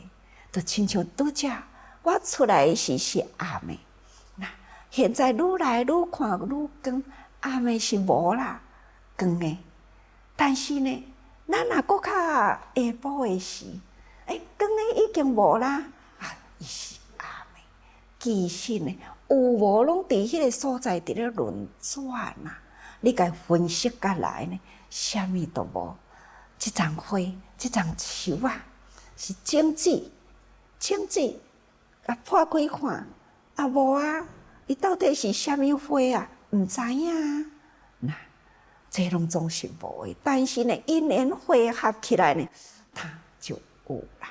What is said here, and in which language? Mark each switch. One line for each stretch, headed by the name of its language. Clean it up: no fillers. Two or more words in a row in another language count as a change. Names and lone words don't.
Min Nan Chinese: 就亲像拄则我出来时是暗的，那现在愈来愈看愈光，暗的是无啦，光的。但是呢，咱若搁较下晡的时，光的已经无啦，伊是暗的。其实呢，有无拢伫迄个所在伫咧轮转啊。你甲分析下来呢，啥物都无。即丛花，即丛树啊，是种子，破开看，无啊，伊到底是啥物花啊？毋知影啊。那这拢总是无的，但是呢，因缘汇合起来呢，它就有啦。